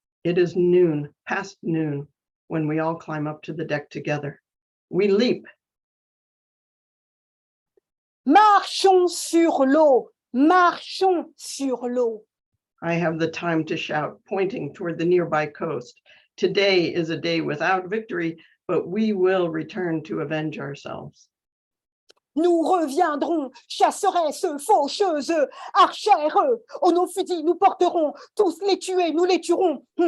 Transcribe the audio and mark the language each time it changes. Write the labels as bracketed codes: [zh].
[en] It is noon, past noon, when we all climb up to the deck together. We leap. [fr] Marchons sur l'eau, marchons sur l'eau. [en] I have the time to shout, pointing toward the nearby coast. Today is a day without victory, but we will return to avenge ourselves. [fr] Nous reviendrons, chasseresses, faucheuses, archères. Oh, nos fusils, nous porterons, tous les tuer, nous les tuerons.